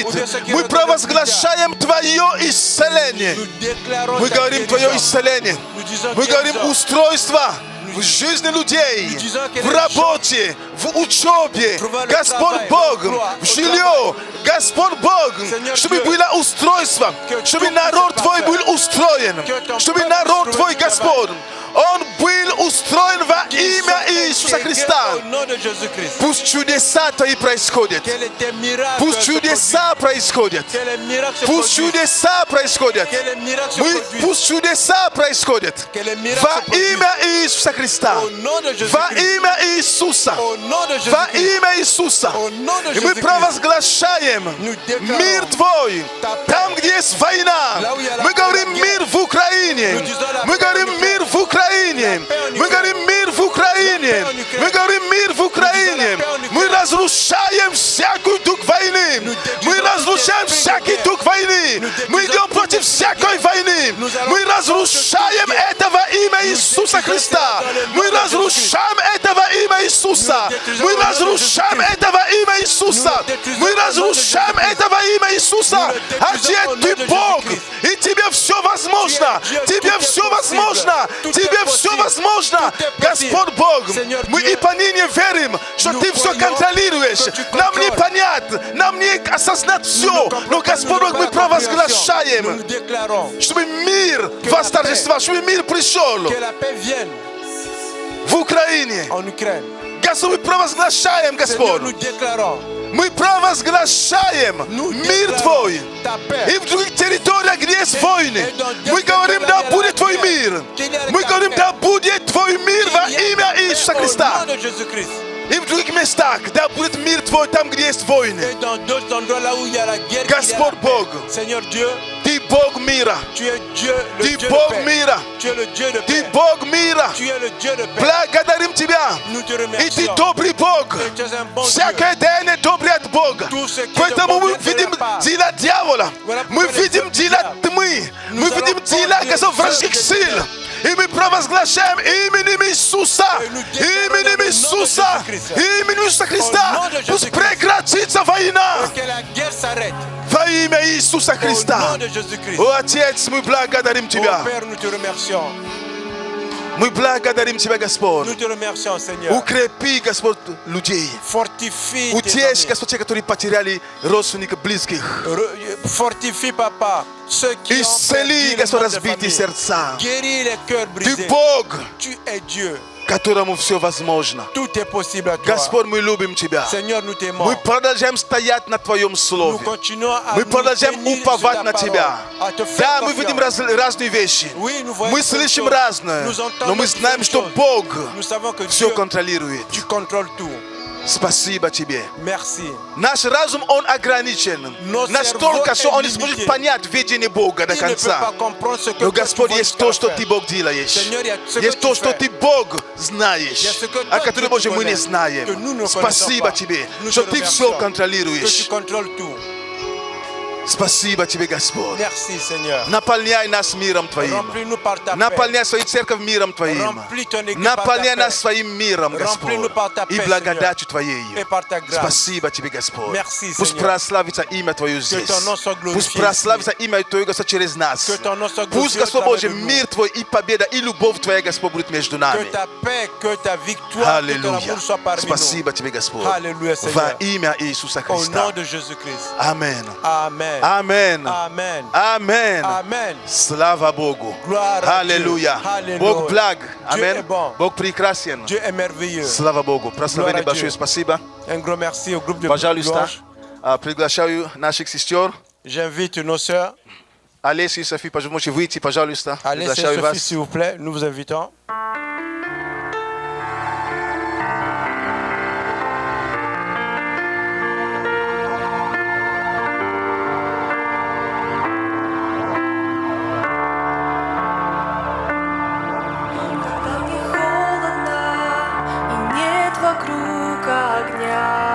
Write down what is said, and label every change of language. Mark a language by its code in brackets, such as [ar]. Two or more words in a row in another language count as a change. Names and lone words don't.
[fr] Pour ceux qui [ru] мы [fr] regardent [ru] провозглашаем Твое исцеление. [fr] Nous déclarons [ru] Мы [fr] ta [ru] говорим Твое [fr] guérison. [ru] исцеление. [fr] Nous disons [ru] Мы говорим [fr] guérison. [ru] устройство в жизни людей, [fr] Nous disons que [ru] в [fr] les [ru] работе, в учебе. [fr] Trouver le [ru] Господь [fr] travail, [ru] Бог, [fr] l'emploi, [ru] в жилье. Господь Бог, [fr] Seigneur [ru] чтобы [fr] Dieu, [ru] было устройство, [fr] que [ru] чтобы [fr] tout [ru] народ [fr] puisse [ru] Твой [fr] être [ru] был устроен, [fr] Que ton [ru] чтобы [fr] peuple [ru] народ [fr] trouve [ru] Твой, [fr] du travail. [ru] Господь, он был устроен во [fr] Qu'ils [ru] имя [fr] soient [ru] Иисуса [fr] intégrés [ru] Христа. [fr] Au nom de Jésus-Christ. [ru] Пусть чудеса Твои происходят. [fr] Que les miracles [ru] Пусть [fr] se [ru] чудеса происходят. [fr] produisent. Que les miracles se [ru] Пусть [fr] produisent. [ru] чудеса происходят. [fr] Que les miracles se [ru] Мы, [fr] produisent. [ru] пусть чудеса происходят. [fr] Que les miracles [ru] Во [fr] se produisent. [ru] имя Иисуса Христа. [fr] Au nom de [ru] Во [fr] Jésus-Christ. [ru] имя Иисуса. [fr] Au nom de [ru] Во [fr] Jésus-Christ. [ru] имя Иисуса. [fr] Au nom de [ru] И мы [fr] Jésus-Christ. [ru] провозглашаем [fr] Nous déclarons [ru] мир Твой. [fr] ta paix. [ru] Там, где есть война. [fr] Là où il y a la [ru] Мы [fr] paix, [ru] говорим [fr] la guerre. [ru] мир в Украине. [fr] Nous disons la [ru] Мы [fr] paix en [ru] говорим [fr] Ukraine. [ru] мир в Украине. [fr] La paix en [ru] Мы [fr] Ukraine. [ru] говорим мир в Украине. [fr] La paix en Ukraine. [ru] Мы говорим мир в Украине. [fr] la paix en Ukraine. [ru] Мы разрушаем всякую дух войны. [fr] Nous [ru] Мы [fr] détruisons [ru] разрушаем [fr] tout esprit de [ru] всякий [fr] guerre. [ru] дух войны. [fr] Nous [ru] Мы [fr] détruisons [ru] идем [fr] tout [ru] против [fr] esprit de [ru] всякой [fr] guerre. [ru] войны. [fr] Nous allons [ru] Мы [fr] contre [ru] разрушаем [fr] toute guerre. [ru] это во имя Иисуса [fr] détruisons [ru] Христа. [fr] cela dans le nom [ru] Мы [fr] de [ru] разрушаем это во имя Иисуса. [fr] Nous détruisons [ru] Мы [fr] au nom de [ru] разрушаем [fr] Jésus-Christ. [ru] это во имя Иисуса. [fr] Nous détruisons [ru] Мы [fr] au nom de [ru] разрушаем [fr] Jésus-Christ. [ru] это во имя Иисуса. [fr] Nous le [ru] А [fr] détruisons [ru] где [fr] au nom [ru] ты [fr] de [ru] Бог? [fr] Jésus-Christ. [ru] И тебе все возможно. [fr] Tu es Dieu, [ru] Тебе [fr] tout est [ru] все [fr] possible. [ru] возможно. [fr] Tout [ru] Тебе [fr] est [ru] все [fr] possible. [ru] возможно. [fr] Tout est possible. [ru] Господь Бог, [fr] Seigneur [ru] мы [fr] Dieu, [ru] и поныне верим, что [fr] nous [ru] ты все [fr] croyons [ru] контролируешь. [fr] que tu [ru] Нам не [fr] contrôles. [ru] понять, нам не осознать все. Но Господь Бог, мы [fr] Nous [ru] провозглашаем, [fr] déclarons [ru] чтобы мир восторжествовал, чтобы мир пришел [fr] que la paix vienne [ru] в Украине. [fr] en Ukraine. [ru] Господь, мы провозглашаем, [fr] Seigneur, [ru] Господь. [fr] nous déclarons [ru] Мы провозглашаем [fr] Nous [ru] мир [fr] déclarons [ru] Твой. [fr] ta paix. [ru] И в других территориях, где есть войны, [fr] Et dans [ru] мы говорим, да будет Твой мир. Мы говорим, да будет Твой мир во имя Иисуса Христа. [fr] Au nom de Jésus-Christ. [ru] И в других местах, да будет мир Твой там, где есть войны. [fr] Et dans d'autres endroits là où il y a la guerre, qu'il y a la [ru] Господь [fr] paix. [ru] Бог, [fr] Seigneur Dieu, [ru] Ты Бог мира. [fr] tu es Dieu, le [ru] Ты [fr] Dieu [ru] Бог [fr] de paix. [ru] мира. [fr] Tu es le Dieu de [ru] Ты [fr] paix. [ru] Бог мира. [fr] Tu es le Dieu de paix. [ru] Благодарим Тебя. [fr] Nous te [ru] И Ты [fr] remercions. [ru] добрый Бог. [fr] Et tu es un bon Dieu. [ru] Всякое деяние доброе от Бога. [fr] Tout ce qui est [ru] Поэтому [fr] de bon [ru] мы [fr] vient de [ru] видим [fr] la part. [ru] дела дьявола. [fr] Voilà [ru] Мы [fr] pourquoi les [ru] видим [fr] œuvres [ru] дела [fr] du diable. [ru] тьмы. Мы [fr] Nous [ru] видим [fr] allons [ru] дела [fr] voir les [ru] вражеских [fr] œuvres du [ru] сил. [fr] diable. [ru] И мы провозглашаем именем Иисуса. [fr] Et nous déclarons [ru] Именем [fr] dans le nom de [ru] Иисуса. [fr] Jésus-Christ. [ru] Именем Иисуса [fr] Au [ru] Христа. [fr] nom de [ru] Пусть [fr] Jésus-Christ. [ru] прекратится война. [fr] Que la guerre s'arrête. [ru] Во имя Иисуса [fr] Au [ru] Христа. [fr] nom de Jésus-Christ. [ru] О, Отец, мы благодарим [fr] Ô [ru] Тебя. [fr] Père, nous te remercions. [ru] Мы благодарим Тебя, Господь. [fr] Nous te remercions, Seigneur. [ru] Укрепи, Господь, людей. [fr] Fortifie tes [ru] Утешь, [fr] amis. [ru] Господь, те, которые потеряли родственников, близких. [fr] Fortifie, Papa, ceux qui ont [ru] Исцели, [fr] perdu les [ru] Господь, [fr] membres de [ru] разбитые [fr] famille. [ru] сердца. [fr] Guéris les cœurs [ru] Ты [fr] brisés. [ru] Бог, [fr] Tu es Dieu. [ru] которому все возможно. [fr] Tout est possible à toi. [ru] Господь, мы любим Тебя. [fr] Seigneur, nous t'aimons. [ru] Мы продолжаем стоять на Твоем [fr] Nous [ru] Слове. [fr] continuons à [ru] Мы [fr] nous [ru] продолжаем [fr] tenir sur [ru] уповать [fr] ta [ru] на [fr] parole, [ru] Тебя. [fr] à te faire [ru] Да, мы [fr] confiance. [ru] видим разные вещи. [fr] Oui, nous voyons [ru] Мы [fr] différentes [ru] слышим [fr] choses. [ru] разное. [fr] Nous entendons [ru] Но мы знаем, [fr] différentes [ru] что [fr] choses. [ru] Бог [fr] Nous savons que [ru] все [fr] Dieu, [ru] контролирует. [fr] tu contrôles tout. [ru] Спасибо Тебе. [fr] Merci. [ru] Наш разум, он ограничен. Но Настолько, [fr] cerveau [ru] что он [fr] est [ru] не сможет [fr] limité. [ru] понять видение Бога до [fr] Il ne peut [ru] конца. [fr] pas comprendre ce que [ru] Но, [fr] toi, tu [ru] Господь, [fr] vois [ru] есть [fr] jusqu'à [ru] то, [fr] la [ru] что [fr] fin. [ru] Ты, Бог, делаешь. [fr] Seigneur, il y a ce que [ru] Есть [fr] tu [ru] то, что [fr] fais. [ru] Ты, Бог, [fr] Il y a [ru] знаешь. [fr] ce que [ru] А [fr] toi, [ru] которое, [fr] tu [ru] Боже, мы не [fr] connais, [ru] знаем. [fr] que nous ne [ru] Спасибо [fr] connaissons pas. [ru] Тебе, [fr] Nous [ru] что [fr] te [ru] Ты все [fr] remercions, que tu [ru] контролируешь. [fr] contrôles tout. [ru] Спасибо Тебе, Господь. [fr] Merci, Seigneur. [ru] Наполняй нас миром Твоим. [fr] Remplis-nous par ta paix. [ru] Наполняй свою церковь миром Твоим. [fr] Remplis ton église par ta [ru] Наполняй [fr] paix. [ru] нас своим миром, Господь. [fr] Remplis-nous par ta [ru] И [fr] paix, [ru] благодатью Твоей. [fr] Et par ta grâce. [ru] Спасибо Тебе, Господь. [fr] Merci, [ru] Пусть [fr] Seigneur. [ru] прославится имя Твое здесь. [fr] ton nom soit glorifié [ru] Пусть прославится имя Твое, Господь, через нас. [fr] Que ton nom soit [ru] Пусть, [fr] glorifié au [ru] Господь [fr] travers [ru] Божий, [fr] de nous. [ru] мир Твой и победа, и любовь Твоя, Господь, будет между [fr] Que [ru] нами. [fr] ta paix, que ta victoire, que ton [ru] Аллилуйя. [fr] amour soit parmi [ru] Спасибо Тебе, Господь. [fr] Alléluia, [ru] Во [fr] Seigneur. [ru] имя Иисуса [fr] nous. Au nom [ru] Христа. [fr] de Jésus-Christ. [ru] Аминь. [fr] Amen. Amen. Amen. Amen. Amen. Amen. [ru] Слава Богу. [fr] Gloire à Alléluia. Dieu. Alléluia. [ru] Бог благ. [fr] Dieu Amen. est bon. [ru] Bog прекрасен. [fr] Dieu est merveilleux. [ru] Слава Богу. Прославление [fr] Gloire à [ru] большое [fr] Dieu. [ru] спасибо. [fr] Un gros merci au groupe de [ru] Пожалуйста, [fr] louanges. [ru] приглашаю наших сестер. [fr] J'invite nos sœurs. [ru] Олеся и Софи, можете выйти, пожалуйста. [fr] Allez, c'est [ru] Приглашаю [fr] Sophie, [ru] вас. [fr] s'il vous plaît. Nous vous invitons. [ru] Когда мне холодно и нет вокруг огня,